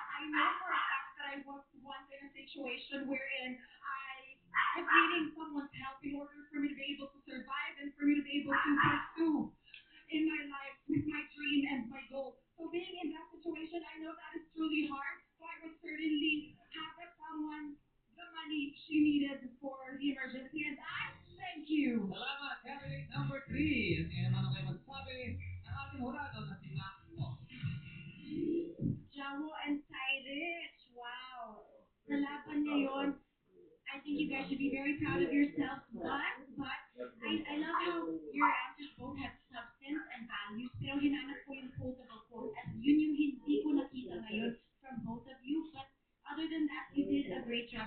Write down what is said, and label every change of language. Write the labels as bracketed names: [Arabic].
[English] I know for a fact that I was once in a situation wherein I was needing someone's help in order for me to be able to survive and for me to be able to pursue in my life with my dream and my goal. So being in that situation, I know that is truly hard. So I would certainly have that someone the money she needed for the emergency, and I thank you. [Filipino] Salamat, candidate number 3. At ngayon naman ako ay magsasabi ng ating hurado na si Maximo. [English] Jawo and Cyrus, wow. [Filipino] Sa laban niya yun, [English] I think you guys should be very proud of yourselves, but I love how your answers both had substance and values, [Filipino] pero hinanap ko yung quotable quote, at yun yung hindi ko nakita ngayon [English] from both of you, but other than that, you did a great job.